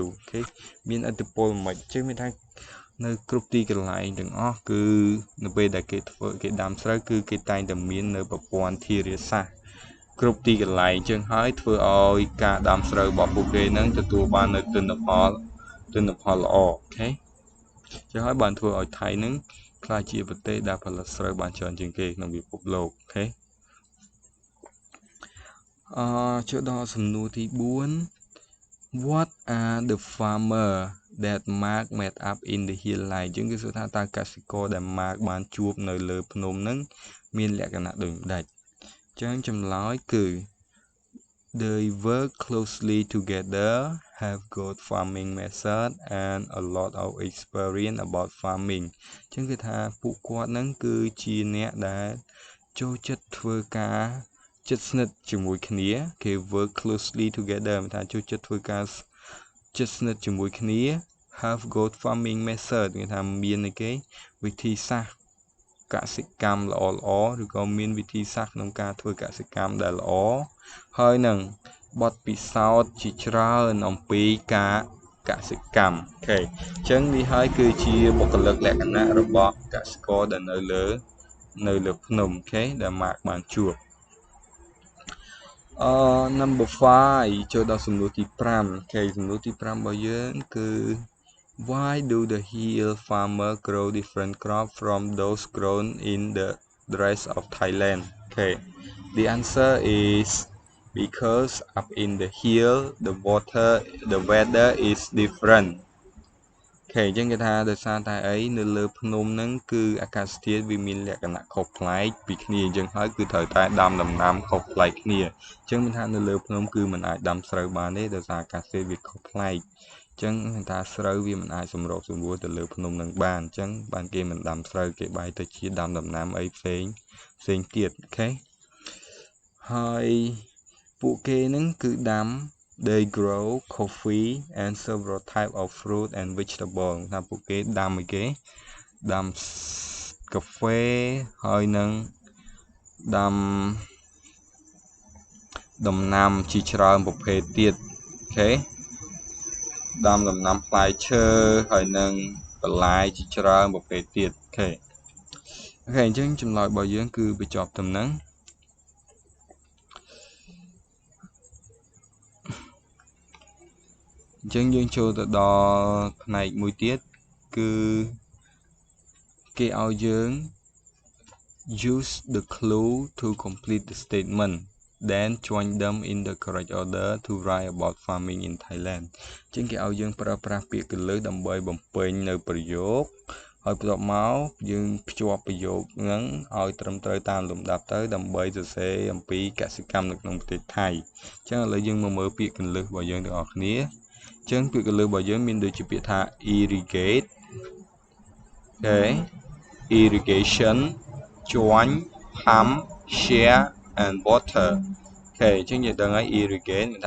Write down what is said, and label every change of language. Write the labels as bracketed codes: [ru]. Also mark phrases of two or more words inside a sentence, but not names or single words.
[km] អូខេមានឥទ្ធិពលមិនចឹងមានថានៅគ្រប់ទីកន្លែងទាំងអស់គឺនៅពេលដែលគេដាំស្រូវគឺគេតែងតែមាននៅប្រព័ន្ធធារាសាស្ត្រគ្រប់ទីកន្លែងចឹងហើយធ្វើឲ្យការដាំស្រូវរបស់ពួកគេនឹងទទួលបាននៅទិន្នផលល្អអូខេចឹងហើយបានធ្វើឲ្យថៃនឹងក្លាយជាប្រទេសដែលផលិតស្រូវបានច្រើនជាងគេក្នុងពិភពលោកអូខេ ចូលដល់សំណួរទី4 [en] what are the farmer that Mark met up in the hill line [km] ចឹងគឺសួរថាតើកសិករដែល Mark បានជួបនៅលើភ្នំនឹងមានលក្ខណៈដូចម្ដេច ចឹងចម្លើយគឺ [en] they work closely together have good farming method and a lot of experience about farming [km] ចឹងគឺថាពួកគាត់នឹងគឺជាអ្នកដែលចូលចិត្ត ធ្វើការជិតស្និទ្ធជាមួយគ្នាគេ [en] work closely together [km] មានថាចូលចិត្តធ្វើការជិតស្និទ្ធជាមួយគ្នា [en] have good farming method [km] គេថាមានគេវិធីសាស្ត្រកសិកម្មល្អឬក៏មានវិធីសាស្ត្រក្នុងការធ្វើកសិកម្មដែលល្អហើយនឹងបទពិសោធន៍ជាច្រើនអំពីការកសិកម្មអូខេអញ្ចឹងនេះហើយគឺជាបុគ្គលិកលក្ខណៈរបស់កសិករដែលនៅលើភ្នំអូខេដែលម៉ាក់បានជួប [en] number 5 [km] ចូលដល់សំណួរទី5អូខេសំណួរទី5របស់យើងគឺ [en] why do the hill farmer grow different crops from those grown in the rest of Thailand okay the answer is because up in the hill the weather is different Okay, [km] ចឹងគេថាដោយសារតែអីនៅលើភ្នំហ្នឹងគឺអាកាសធាតុវាមានលក្ខណៈខុសប្លែកពីគ្នាអញ្ចឹង ហើយគឺត្រូវតែដាំដំណាំខុសប្លែកគ្នាអញ្ចឹងមានថានៅលើភ្នំគឺมันអាចដាំស្រូវបាន ទេដោយសារអាកាសធាតុវាខុសប្លែកអញ្ចឹងគេថាស្រូវវាមិនអាចសម្របសម្រួលទៅលើភ្នំនឹងបានអញ្ចឹងបានគេមិនដាំស្រូវគេបែរទៅជាដាំដំណាំអីផ្សេងទៀតអូខេហើយពួកគេហ្នឹងគឺដាំ [en] They grow coffee and several type of fruit and vegetable [km] ថាពួកគេដាំអីគេដាំកាហ្វេហើយនឹងដាំ ដំណាំជាច្រើនប្រភេទទៀតអូខេដាំដំណាំផ្លែឈើហើយនឹងបន្លែជាច្រើនប្រភេទទៀតអូខេអញ្ចឹងចម្លើយរបស់យើងគឺបញ្ចប់ត្រឹមហ្នឹង អញ្ចឹងយើងចូលទៅដល់ផ្នែកមួយទៀតគឺគេឲ្យយើង [en] use the clue to complete the statement then join them in the correct order to write about farming in Thailand [km] អញ្ចឹងគេឲ្យយើងប្រើប្រាស់ពាក្យគន្លឹះដើម្បីបំពេញនៅប្រយោគហើយបន្ទាប់មកយើង ភ្ជាប់ប្រយោគហ្នឹងឲ្យត្រឹមត្រូវតាមលំដាប់ទៅដើម្បីសរសេរអំពីកសិកម្មនៅក្នុងប្រទេសថៃអញ្ចឹងឥឡូវយើងមកមើលពាក្យគន្លឹះរបស់យើងទាំងអស់គ្នាអញ្ចឹងពាក្យកន្លឹះរបស់យើងមានដូចជាពាក្យថា irrigate អូខេ irrigation ជួញ [en] pump share and water [km] អូខេអញ្ចឹងយើងដឹងហើយ irrigate មានថា